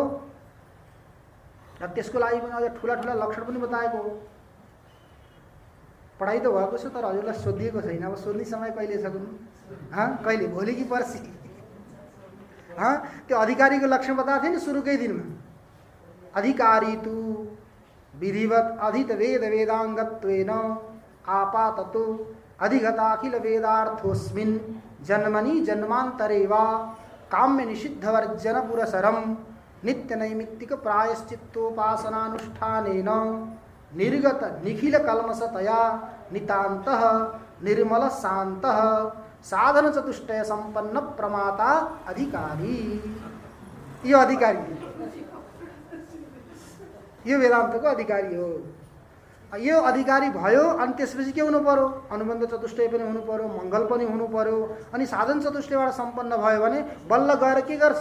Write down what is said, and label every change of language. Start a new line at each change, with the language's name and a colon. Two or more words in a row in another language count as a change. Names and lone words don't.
Nepali: र त्यसको लागि पनि अझ ठुला ठुला लक्षण पनि बताएको हो। पढाइ त भएको छ, तर हजुरलाई सोधिएको छैन। अब सोध्ने समय कहिले छ? कहिले? भोलि कि पर्सि? त्यो अधिकारीको लक्षण बताएको थियो नि सुरुकै दिनमा।
Sanskrit: अधिकारी तु विधिवत अधित वेद वेदाङ्गत्वेन आपाततो अधिगताखिल वेदार्थोऽस्मिन् जन्मनि जन्मान्तरे वा काम्य निषिद्धवर्जन पुरसरं नित्य नैमित्तिक प्रायश्चित्तोपासनानुष्ठानेन निर्गत निखिल कल्मषतया नितान्तः निर्मल शान्तः साधन चतुष्टय संपन्न प्रमाता अधिकारी।
Nepali: यो अधिकारी, यो वेदान्तको अधिकारी हो। यो अधिकारी भयो अनि त्यसपछि के हुनु पर्यो? अनुबन्ध चतुष्टय पनि हुनु पर्यो, मङ्गल पनि हुनु पर्यो। अनि साधन चतुष्टयबाट सम्पन्न भयो भने बल्ल गएर के गर्छ?